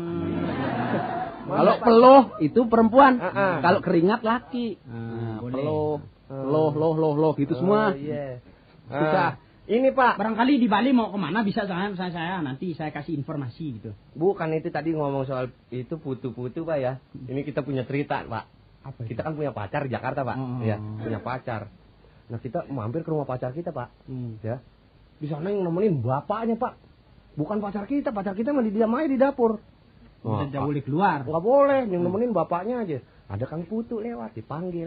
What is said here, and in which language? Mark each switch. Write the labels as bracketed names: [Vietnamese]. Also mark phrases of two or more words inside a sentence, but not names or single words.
[Indonesian] Kalau peluh itu perempuan. Kalau keringat laki. Peluh gitu semua. Iya. Sudah. Ini Pak. Barangkali di Bali mau kemana bisa saya nanti saya kasih informasi gitu. Bukan itu tadi ngomong soal itu putu-putu Pak ya. Ini kita punya cerita Pak. Apa itu? Kita kan punya pacar di Jakarta Pak. Ya, punya pacar. Nah kita mampir ke rumah pacar kita Pak. Ya. Di sana yang nemenin bapaknya Pak. Bukan pacar kita mah diam aja di dapur. Tidak boleh keluar. Enggak boleh, yang nemenin bapaknya aja. Ada Kang Putu lewat dipanggil.